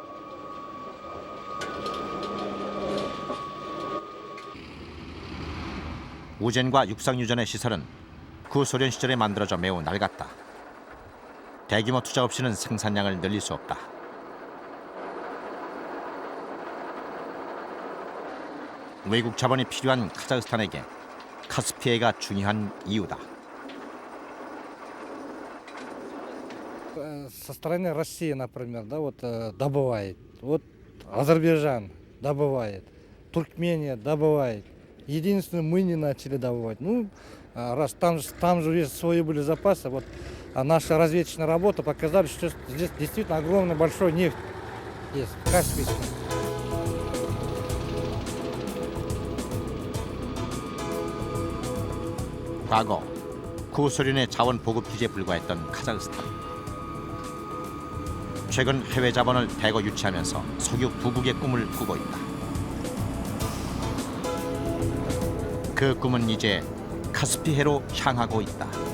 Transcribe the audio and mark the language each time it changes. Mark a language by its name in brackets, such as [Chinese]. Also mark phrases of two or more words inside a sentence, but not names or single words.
[Korean] 우젠과 육상유전의 시설은 구소련 시절에 만들어져 매우 낡았다. 대규모 투자 없이는 생산량을 늘릴 수 없다. 외국 자본이 필요한 카자흐스탄에게 카스피해가 중요한 이유다. [Russian] Со стороны России, например, да, вот добывает. Вот Азербайджан добывает, Туркмения добывает. Единственное, мы не начали добывать. Ну, раз там же свои были запасы, вот наша разведочная работа показала, что здесь действительно огромный большой нефть есть, Каспийский. [Korean] 과거 구소련의 자원 보급 기지에 불과했던 카자흐스탄. 최근 해외 자본을 대거 유치하면서 석유 부국의 꿈을 꾸고 있다. 그 꿈은 이제 카스피해로 향하고 있다.